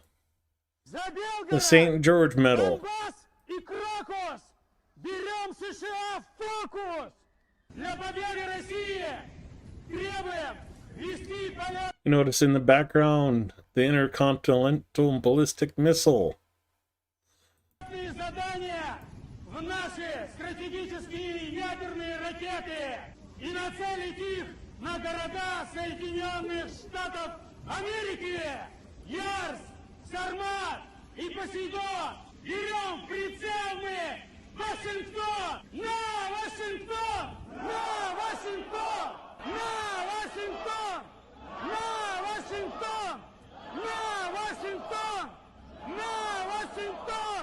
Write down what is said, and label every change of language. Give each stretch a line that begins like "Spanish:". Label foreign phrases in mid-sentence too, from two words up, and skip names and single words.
English: The St. George Medal. You notice in the background the intercontinental ballistic missile.
Russian: В наши стратегические ядерные ракеты и нацелить их на города Соединенных Штатов Америки. Ярс, Сармат и Посейдон. Берем прицел мы. Вашингтон! На Вашингтон! На Вашингтон! На Вашингтон! На Вашингтон! На Вашингтон! На Вашингтон!